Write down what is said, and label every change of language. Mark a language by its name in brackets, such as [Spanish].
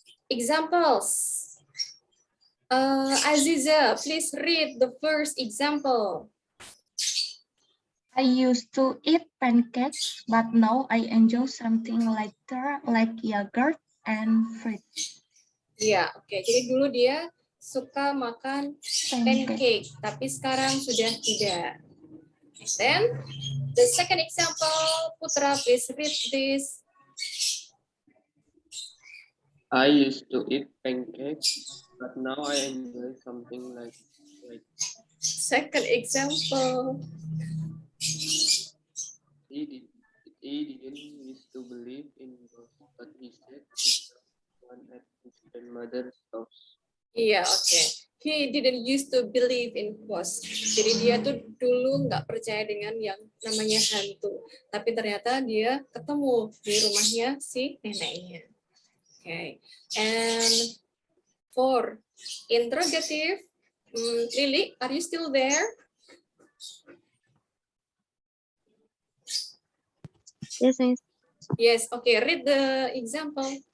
[English] Examples. Aziza, please read the first example. I used to eat pancakes, but now I enjoy something lighter like yogurt and fruit. [Indonesian] Ya, oke. Jadi dulu dia suka makan pancake, tapi sekarang sudah tidak. [English] And then the second example, Putra, please read this. I used to eat pancakes, but now I enjoy something like Second example. he didn't used to believe in ghosts, but he said he saw one at his grandmother's house. [Indonesian] Iya, oke. [English] He didn't used to believe in ghosts. [Indonesian] Jadi dia tuh dulu nggak percaya dengan yang namanya hantu. Tapi ternyata dia ketemu di rumahnya si neneknya. [English] Okay. And for interrogative, Lily, are you still there? Yes, Miss. Yes, okay, read the example.